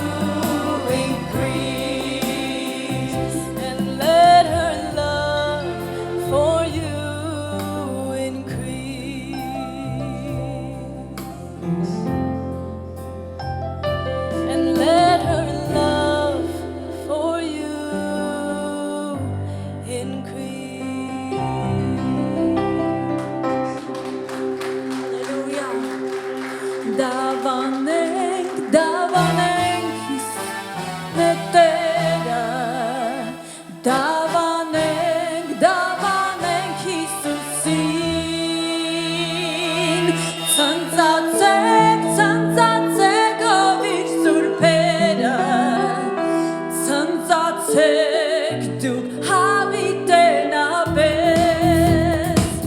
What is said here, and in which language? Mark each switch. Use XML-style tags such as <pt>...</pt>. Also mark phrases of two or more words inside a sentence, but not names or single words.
<en>increase, and let her love for you increase, and let her love for you increase.</en> <hy>Հալելույա։ Դավանենք, դավանենք Հիսուսն է Տերը։ Դավանենք, դավանենք Հիսուսին։ Ցնծացեք, ցնծացեք ով իր սուրբերը։ Ցնծացեք դուք հավիտենապես։</hy>